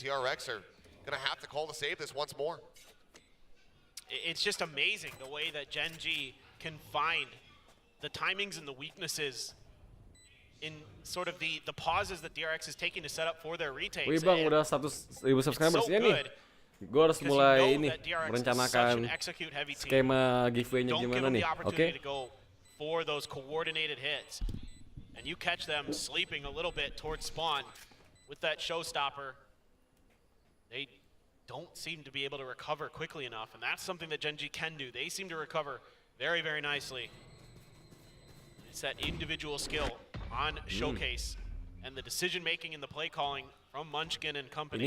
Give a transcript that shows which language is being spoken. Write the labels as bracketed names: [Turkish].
[English] TRX are gonna have to call to save this once more. It's just amazing the way that Genji can find the timings and the weaknesses in sort of the pauses that DRX is taking to set up for their retakes. [Indonesian] Wih bang, udah 100.000 subscribers ya nih. Gue harus mulai ini merencanakan skema giveaway-nya gimana nih. Oke. [English] For those coordinated hits, and you catch them sleeping a little bit towards spawn with that Showstopper. They don't seem to be able to recover quickly enough, and that's something that Genji can do. They seem to recover very, very nicely. It's that individual skill on Showcase and the decision-making and the play calling from Munchkin and company.